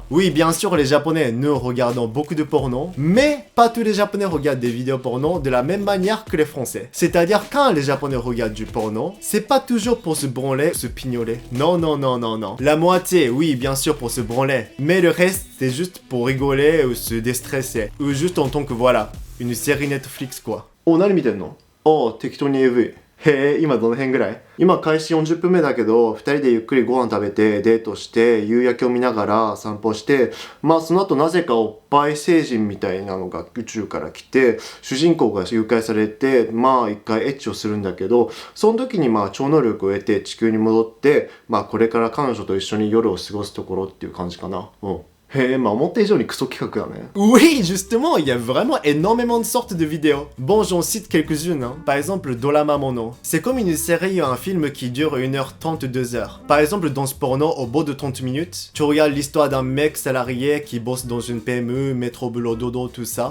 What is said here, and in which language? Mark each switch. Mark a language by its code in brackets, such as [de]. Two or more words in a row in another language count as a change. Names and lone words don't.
[fr] Oui, bien sûr, les japonais, nous regardons beaucoup de porno, mais pas tous les japonais regardent des vidéos porno de la même manière que les français. C'est-à-dire, quand les japonais regardent du porno, c'est pas toujours pour se branler, se pignoler. Non, non, non, non, non. La moitié, oui, bien sûr, pour se branler, mais le reste, c'est juste pour rigoler ou se déstresser. Ou juste en tant que, voilà, une série Netflix, quoi. [ja] Oh, 何見てんの? Oh, 適当に AV。へえ、今どの辺ぐらい？今開始40分目だけど、2人でゆっくりご飯食べて、デートして、夕焼けを見ながら散歩して、まあその後なぜかおっぱい星人みたいなのが宇宙から来て、主人公が誘拐されて、まあ一回エッチをするんだけど、その時にまあ超能力を得て地球に戻って、まあこれから彼女と一緒に夜を過ごすところっていう感じかな。 [fr] うん。Oui, justement, il y a vraiment énormément de sortes de vidéos. Bon, j'en cite quelques-unes, hein. Par exemple, Dorama Mono. C'est comme une série ou un film qui dure 1h30, 2h. Par exemple, dans ce porno, au bout de 30 minutes, tu regardes l'histoire d'un mec salarié qui bosse dans une PME, métro, boulot, dodo, tout ça.